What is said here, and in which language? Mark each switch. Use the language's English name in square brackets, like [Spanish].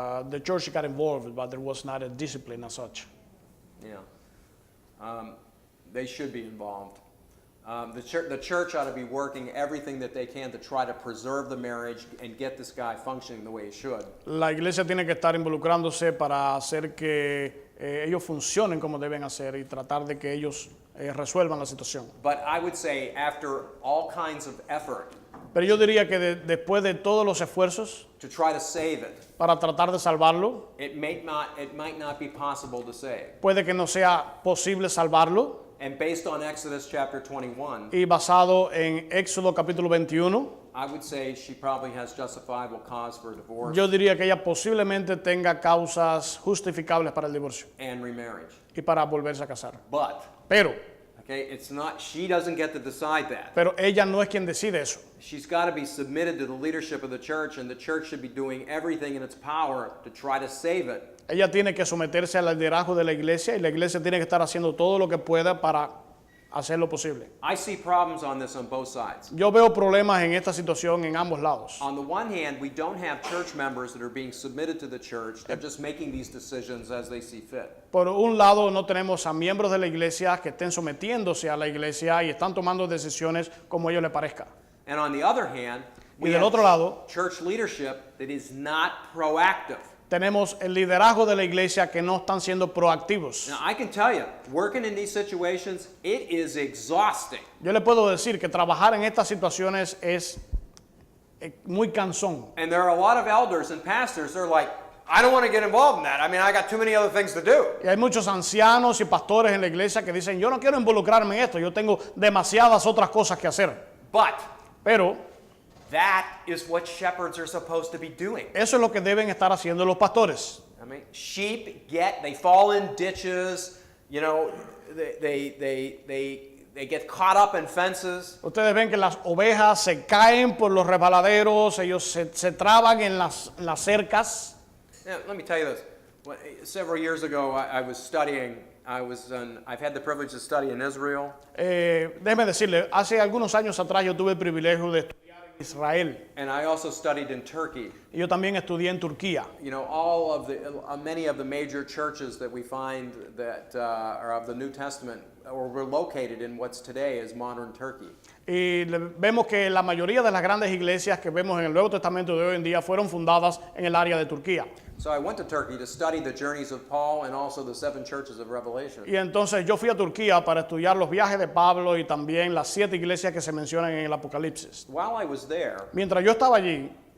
[English] the church got involved, but there was not a discipline as such. Yeah. They should be involved. The church ought to be working everything that they can to try to preserve the marriage and get this guy functioning the way he should. [Spanish] La iglesia tiene que estar involucrándose para hacer que ellos funcionen como deben hacer y tratar de que ellos resuelvan la situación. [English] But I would say after all kinds of effort [Spanish] Pero yo diría que después de todos los esfuerzos [English] to try to save it, [Spanish] para tratar de salvarlo, [English] it might not be possible to save. [Spanish] puede que no sea posible salvarlo. [English] And based on Exodus chapter 21, [Spanish] Y basado en Éxodo capítulo 21, [English] I would say she probably has justifiable cause for divorce [Spanish] yo diría que ella posiblemente tenga causas justificables para el divorcio [English] and remarriage. [Spanish] y para volverse a casar. [English] But, [Spanish] Pero [English] okay, she doesn't get to decide that. [Spanish] ella no es quien decide eso. [English] She's got to be submitted to the leadership of the church, and the church should be doing everything in its power to try to save it. [Spanish] Ella tiene que someterse al liderazgo de la iglesia y la iglesia tiene que estar haciendo todo lo que pueda para hacer lo posible. [English] I see problems on this on both sides. [Spanish] Yo veo problemas en esta situación en ambos lados. [English] On the one hand, we don't have church members that are being submitted to the church. They're just making these decisions as they see fit. [Spanish] Por un lado, no tenemos a miembros de la iglesia que estén sometiéndose a la iglesia y están tomando decisiones como a ellos les parezca. [English] And on the other hand, we [Spanish] Y del [English] have [Spanish] otro lado, [English] church leadership that is not proactive. [Spanish] tenemos el liderazgo de la iglesia que no están siendo proactivos. [English] Now, I can tell you, working in these situations, it is exhausting. [Spanish] Yo le puedo decir que trabajar en estas situaciones es muy cansón. [English] And there are a lot of elders and pastors, they're like, I don't want to get involved in that. I mean, I got too many other things to do. [Spanish] Y hay muchos ancianos y pastores en la iglesia que dicen, yo no quiero involucrarme en esto, yo tengo demasiadas otras cosas que hacer. [English] But [Spanish] Pero [English] that is what shepherds are supposed to be doing. [Spanish] eso es lo que deben estar haciendo los pastores. [English] I mean, sheep they fall in ditches, you know, they get caught up in fences. [Spanish] Ustedes ven que las ovejas se caen por los resbaladeros, ellos se traban en las cercas. [English] Now, let me tell you this. Several years ago, I was studying. I've had the privilege to study in Israel. [Spanish] Déjeme decirle, hace algunos años atrás yo tuve el privilegio de estudiar en Israel. [English] And I also studied in Turkey. [Spanish] Y yo también estudié en Turquía. [English] You know, many of the major churches that we find that are of the New Testament were located in what's today is modern Turkey. [Spanish] Y vemos que la mayoría de las grandes iglesias que vemos en el Nuevo Testamento de hoy en día fueron fundadas en el área de Turquía. [English] So I went to Turkey to study the journeys of Paul and also the 7 churches of Revelation. [Spanish] Y entonces yo fui a Turquía para estudiar los viajes de Pablo y también las 7 iglesias que se mencionan en el Apocalipsis. [English] While I was there, [Spanish] Mientras yo estaba allí,